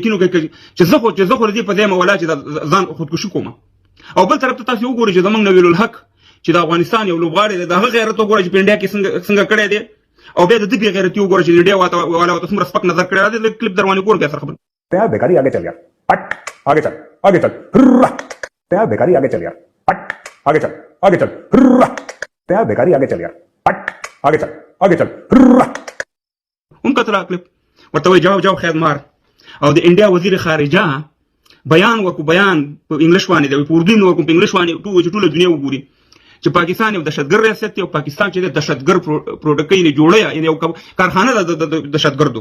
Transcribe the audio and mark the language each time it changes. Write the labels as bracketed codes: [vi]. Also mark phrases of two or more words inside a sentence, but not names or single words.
[ps] یقین وکړئ چې زه خو د دې په دې مولا چې ځان خودکشي کوم. او بل طرف ته تاسو وګورئ چې زموږ نویل الحق چې د افغانستان یو لوبغاړی دی، د هغه غیرت وګورئ چې په انډیا کې څنګه کړی دی، او بیا د دې بې غیرتي وګورئ چې انډیا والا ورته څومره سپک نظر کړی دی. کلیپ در باندې ګورم بیا سره خبرې. [ur] تیار بیکاری آگے چل یار، پٹ آگے چل آگے چل، تیار بیکاری آگے چل یار، پٹ آگے چل آگے چل، تیار بیکاری آگے چل یار، پٹ آگے چل آگے چل. [ps] هم کتل کلیپ ورته وایي جواب خیر مار. او د انډیا وزیر خارجه بیان وکړو، بیان په انګلیش باندې دی، په اردو نه وکړو، په انګلیش باندې ټوله دنیا وګوري چې پاکستان یو دهشتګرد ریاست دی، او پاکستان چې د دهشتګرد پروډکټ یې جوړه، یعنې یو کارخانه ده د دهشتګردو.